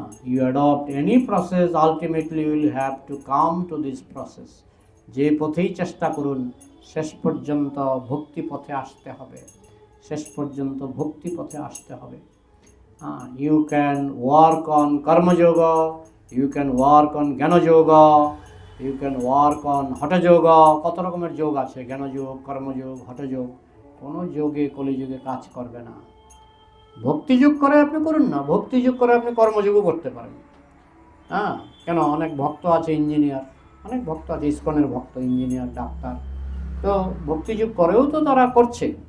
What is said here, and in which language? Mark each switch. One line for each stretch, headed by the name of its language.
English: You adopt any process, ultimately you will have to come to this process.
Bangla: যে পথেই চেষ্টা করুন, শেষ পর্যন্ত ভক্তি পথে আসতে হবে, শেষ পর্যন্ত ভক্তি পথে আসতে হবে।
English: You can work on karmayoga, you can work on jnanayoga, you can work on hathayoga.
Bangla: কত রকমের যোগ আছে, জ্ঞানযোগ, কর্মযোগ, হঠযোগ। কোনো যোগে কলিযুগে কাজ করবে না। ভক্তিযোগ করে আপনি করুন না, ভক্তিযোগ করে আপনি কর্মযোগও করতে পারেন। কেন, অনেক ভক্ত আছে ইঞ্জিনিয়ার, অনেক ভক্ত আছে ইসকনের ভক্ত, ইঞ্জিনিয়ার, ডাক্তার, তো ভক্তিযোগ করেও তো তারা করছে।